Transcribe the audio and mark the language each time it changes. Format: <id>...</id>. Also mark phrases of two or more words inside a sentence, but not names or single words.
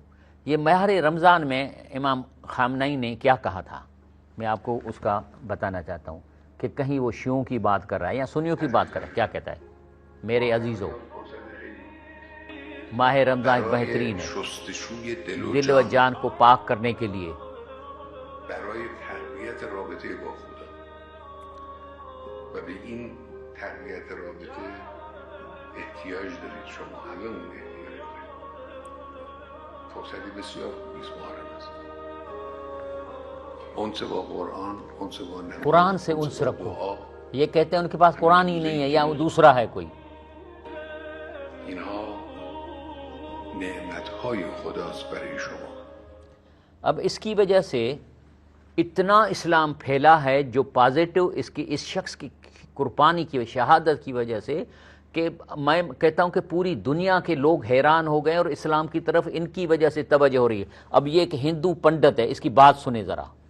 <ur>یہ ماہ رمضان میں امام خامنئی نے کیا کہا تھا، میں آپ کو اس کا بتانا چاہتا ہوں کہ کہیں وہ شیعوں کی بات کر رہا ہے یا سنیوں کی بات کر رہا ہے۔ کیا کہتا ہے؟ میرے عزیزو، ماہ رمضان ایک بہترین ہے دل و جان کو پاک کرنے کے لیے،</ur> <fa>تقویت رابطه احتیاج دارید شما همه اون احتیاج دارید. فرصتی بسیار بیست محرم است. انس با قرآن، انس با نبی،</fa> <ur>قرآن سے انس رکھو۔ یہ کہتے ہیں ان کے پاس قرآن ہی نہیں ہے یا وہ دوسرا ہے کوئی۔</ur> <fa>اینها نعمتهای خداست برای شما۔</fa> <ur>اب اس کی وجہ سے اتنا اسلام پھیلا ہے جو پازیٹو اس شخص کی قربانی کی شہادت کی وجہ سے، کہ میں کہتا ہوں کہ پوری دنیا کے لوگ حیران ہو گئے اور اسلام کی طرف ان کی وجہ سے توجہ ہو رہی ہے۔ اب یہ ایک ہندو پنڈت ہے، اس کی بات سنیں ذرا۔</ur>